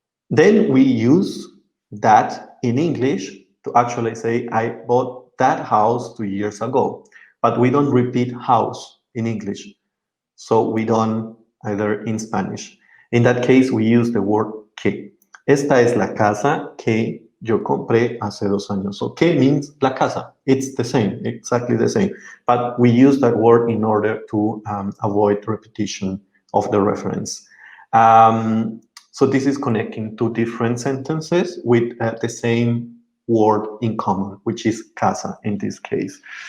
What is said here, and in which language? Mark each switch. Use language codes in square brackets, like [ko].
[en] Then we use that in English to actually say, I bought that house 2 years ago. But we don't repeat house in English. So we don't either in Spanish. In that case, we use the word que. [es] Esta es la casa que yo compré hace 2 años. [en] So que means la casa. It's the same, exactly the same. But we use that word in order to avoid repetition of the reference. So this is connecting two different sentences with the same word in common, which is casa in this case.